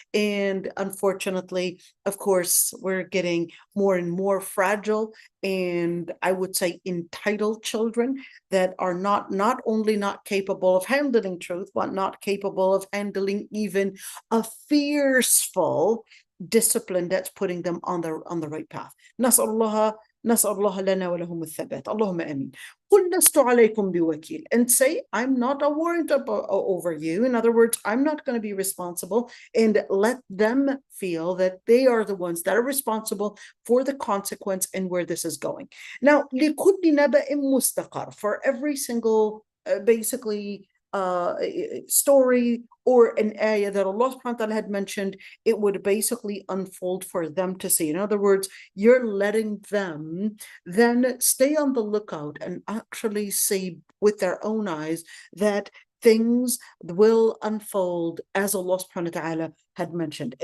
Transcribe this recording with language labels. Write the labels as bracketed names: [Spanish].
[English] And unfortunately, of course, we're getting more and more fragile and I would say entitled children that are not only not capable of handling truth, but not capable of handling even a fearful discipline that's putting them on the right path. [Arabic] نسأل الله لنا ولهم الثبات. اللهم آمين. قل لست عليكم بوكيل, [English] and say I'm not a warrant over you. In other words, I'm not going to be responsible, and let them feel that they are the ones that are responsible for the consequence and where this is going. Now, [Arabic] لكل نبأ مستقر, [English] for every single basically story or an ayah that Allah [Arabic] subhanahu wa ta'ala [English] had mentioned, it would basically unfold for them to see. In other words, you're letting them then stay on the lookout and actually see with their own eyes that things will unfold as Allah subhanahu wa ta'ala had mentioned.